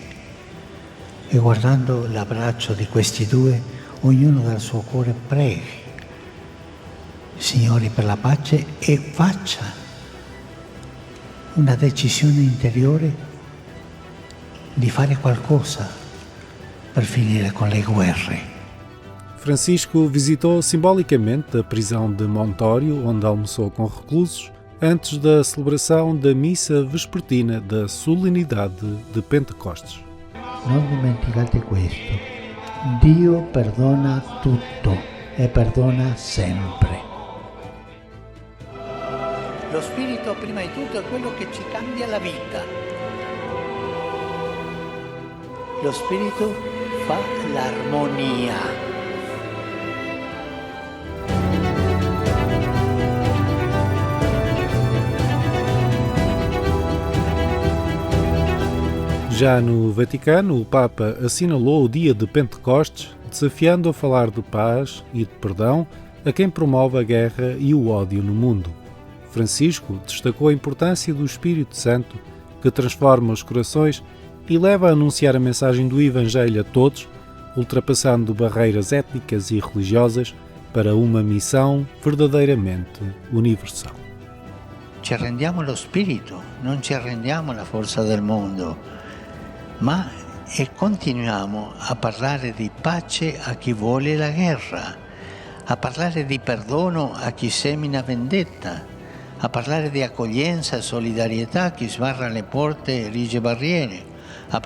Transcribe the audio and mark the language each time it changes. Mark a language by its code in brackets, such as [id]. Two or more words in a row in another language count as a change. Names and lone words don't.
[it] E guardando l'abbraccio di questi due, ognuno dal suo cuore preghi, Signore, per la pace, e faccia una decisione interiore di fare qualcosa per finire con le guerre. [pt] Francisco visitou simbolicamente a prisão de Montório, onde almoçou com reclusos, antes da celebração da missa vespertina da solenidade de Pentecostes. [it] Non dimenticate questo: Dio perdona tutto e perdona sempre. Lo spirito prima di tutto è quello che ci cambia la vita. Lo spirito fa l'armonia. [pt] Já no Vaticano, o Papa assinalou o dia de Pentecostes, desafiando a falar de paz e de perdão a quem promove a guerra e o ódio no mundo. Francisco destacou a importância do Espírito Santo, que transforma os corações e leva a anunciar a mensagem do Evangelho a todos, ultrapassando barreiras étnicas e religiosas para uma missão verdadeiramente universal. [it] Ci arrendiamo allo spirito, non ci arrendiamo alla forza del mondo, ma continuiamo a parlare di pace a chi vuole la guerra, a parlare di perdono a chi semina vendetta, a parlare di accoglienza e solidarietà a chi sbarra le porte e erige barriere, a